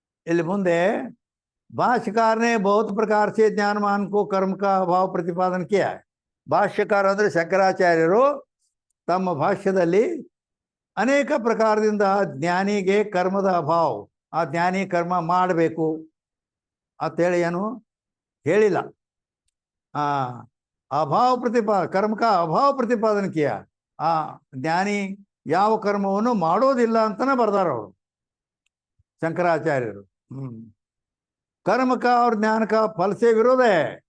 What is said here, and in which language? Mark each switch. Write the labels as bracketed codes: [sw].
[kn] ಇಲ್ಲಿ ಮುಂದೆ [hi] भाष्यकार ने बहुत प्रकार से ज्ञानवान को कर्म का अभाव प्रतिपादन किया है. [kn] ಭಾಷ್ಯಕಾರ ಅಂದ್ರೆ ಶಂಕರಾಚಾರ್ಯರು ತಮ್ಮ ಭಾಷ್ಯದಲ್ಲಿ ಅನೇಕ ಪ್ರಕಾರದಿಂದ ಜ್ಞಾನಿಗೆ ಕರ್ಮದ ಅಭಾವ, ಆ ಜ್ಞಾನಿ ಕರ್ಮ ಮಾಡಬೇಕು ಅಂತೇಳಿ ಏನು ಹೇಳಿಲ್ಲ. [hi] ಅಭಾವ कर्म का अभाव प्रतिपादन किया. [kn] ಆ ಜ್ಞಾನಿ ಯಾವ ಕರ್ಮವನ್ನು ಮಾಡೋದಿಲ್ಲ ಅಂತನೇ ಬರ್ದಾರ ಅವರು ಶಂಕರಾಚಾರ್ಯರು. [hi] कर्म का और ज्ञान का फल से विरोध है.